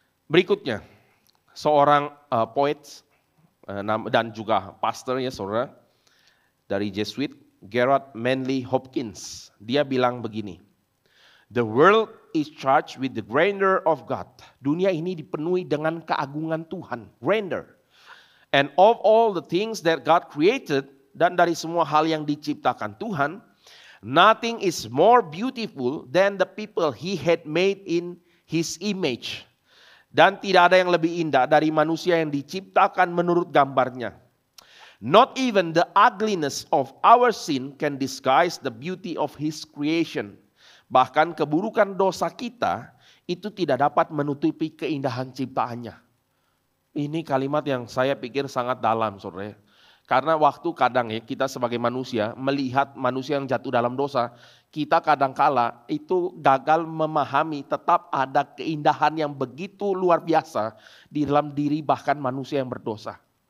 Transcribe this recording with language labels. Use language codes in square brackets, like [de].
[id] Berikutnya, seorang poet dan juga pastor ya saudara dari Jesuit, Gerard Manley Hopkins. Dia bilang begini, [en] "The world is charged with the grandeur of God." [id] Dunia ini dipenuhi dengan keagungan Tuhan, grandeur. [en] "And of all the things that God created," [id] dan dari semua hal yang diciptakan Tuhan, [en] "nothing is more beautiful than the people He had made in His image." [id] Dan tidak ada yang lebih indah dari manusia yang diciptakan menurut gambarnya. [en] "Not even the ugliness of our sin can disguise the beauty of His creation." [id] Bahkan keburukan dosa kita itu tidak dapat menutupi keindahan ciptaannya. Ini kalimat yang saya pikir sangat dalam saudara. Karena waktu kadang ya kita sebagai manusia melihat manusia yang jatuh dalam dosa, kita kadangkala itu gagal memahami tetap ada keindahan yang begitu luar biasa di dalam diri bahkan manusia yang berdosa.